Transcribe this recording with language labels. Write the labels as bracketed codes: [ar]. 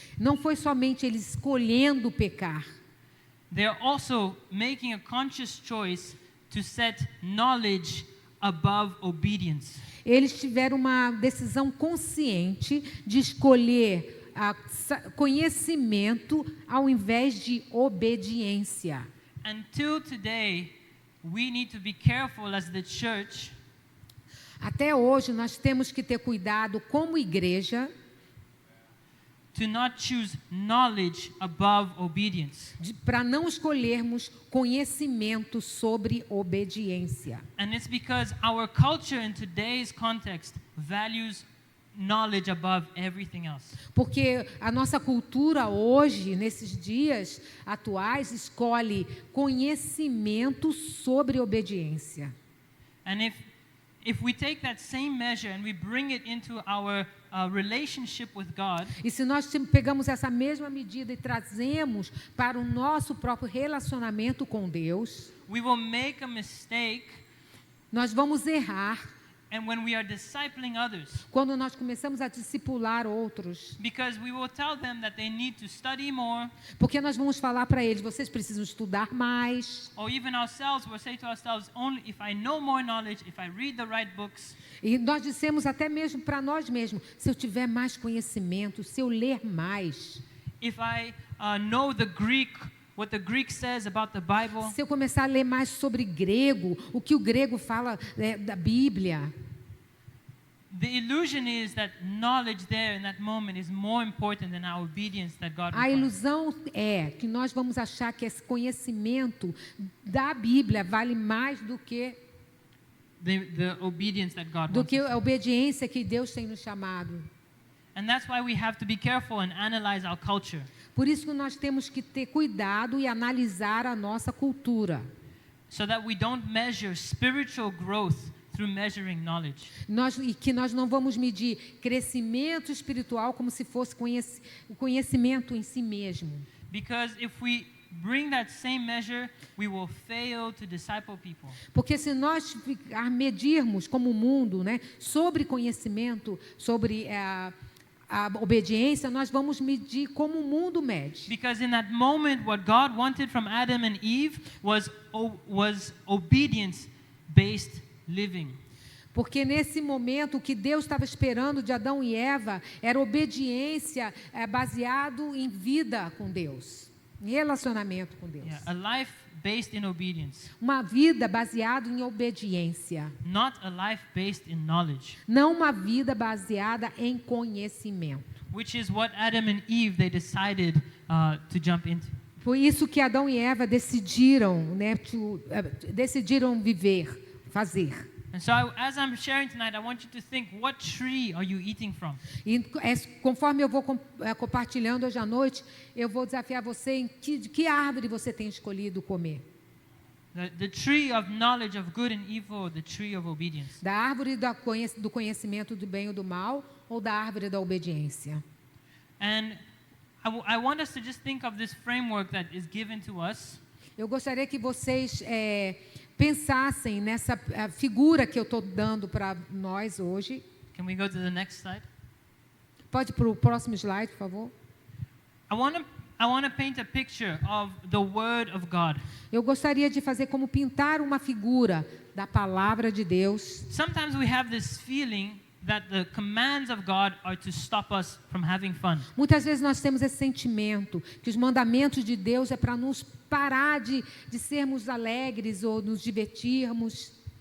[pt] Não foi somente eles escolhendo pecar. [en] They're also making a conscious choice to set knowledge above obedience. [pt] Eles tiveram uma decisão consciente de escolher conhecimento ao invés de obediência. [en] Until today, we need to be careful as the church [pt] Até hoje nós temos que ter cuidado como igreja [en] to not choose knowledge above obedience. [pt] para não escolhermos conhecimento sobre obediência. [en] And it's because our culture in today's context values knowledge above everything else. [pt] Porque a nossa cultura hoje, nesses dias atuais, escolhe conhecimento sobre obediência. [en] And if we take that same measure and we bring it into our relationship with God, [pt] E se nós pegamos essa mesma medida e trazemos para o nosso próprio relacionamento com Deus, [en] we will make a mistake. [pt] nós vamos errar [en] And when we are discipling others, [pt] quando nós começamos a discipular outros. [en] because we will tell them that they need to study more, [pt] Porque nós vamos falar para eles, vocês precisam estudar mais. [en] or even ourselves, we'll say to ourselves, only if I know more knowledge, if I read the right books, [pt] E nós dissemos até mesmo para nós mesmos, se eu tiver mais conhecimento, se eu ler mais, [en] if I know the Greek, what the Greek says about the Bible, [pt] se eu começar a ler mais sobre grego, o que o grego fala da Bíblia, [en] the illusion is that knowledge there in that moment is more important than our obedience that God [pt] A [en] requires. [pt] ilusão é que nós vamos achar que esse conhecimento da Bíblia vale mais do que [en] The obedience that God [pt] do [en] wants. [pt] que a obediência que Deus tem nos chamado. [en] And that's why we have to be careful and analyze our culture. [pt] Por isso que nós temos que ter cuidado e analisar a nossa cultura. [en] So that we don't measure spiritual growth through measuring knowledge. [pt] E que nós não vamos medir crescimento espiritual como se fosse o conhecimento em si mesmo. [en] Because if we bring that same measure, we will fail to disciple people. [pt] Porque se nós medirmos como o mundo, né, sobre conhecimento, sobre a obediência, nós vamos medir como o mundo mede. [en] Because in that moment, what God wanted from Adam and Eve was obedience-based living. [pt] Porque nesse momento o que Deus estava esperando de Adão e Eva era obediência baseado em vida com Deus, em relacionamento com Deus. [en] Yeah, a life based in obedience, [pt] Uma vida baseada em obediência, [en] not a life based in knowledge, [pt] não uma vida baseada em conhecimento. [en] which is what Adam and Eve they decided to jump into. [pt] Foi isso que Adão e Eva decidiram, né, decidiram viver, fazer. [en] And so, as I'm sharing tonight, I want you to think: what tree are you eating from? [pt] E conforme eu vou compartilhando hoje à noite, eu vou desafiar você em de que árvore você tem escolhido comer. [en] The tree of knowledge of good and evil, or the tree of obedience? [pt] Da árvore do conhecimento do bem ou do mal, ou da árvore da obediência? [en] And I want us to just think of this framework that is given to us. [pt] Eu gostaria que vocês pensassem nessa figura que eu estou dando para nós hoje. [en] Can we go to the next slide? [pt] Pode ir para o próximo slide, por favor. [en] I want to paint a picture of the Word of God. [pt] Eu gostaria de fazer como pintar uma figura da palavra de Deus. [en] Sometimes we have this feeling that the commands of God are to stop us from having fun. [pt] Muitas vezes nós temos esse sentimento que os mandamentos de Deus é para nos parar de sermos alegres ou nos divertirmos.